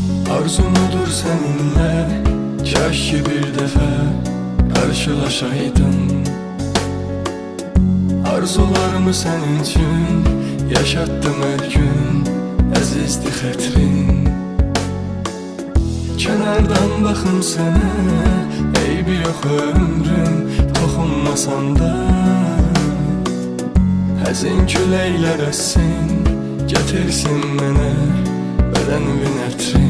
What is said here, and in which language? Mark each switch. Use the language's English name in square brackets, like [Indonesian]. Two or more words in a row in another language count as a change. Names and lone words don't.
[Turkish] Arzumudur seninle, kaş ki bir defa karşılaşaydın. Arzularımı senin için yaşattım her gün, [Azerbaijani] əzizdi xətrin. Kənardan baxım sənə, eybi yox ömrüm, toxunmasan da. Həzin küləklər əssin, gətirsin mənə bədənimin ətrini.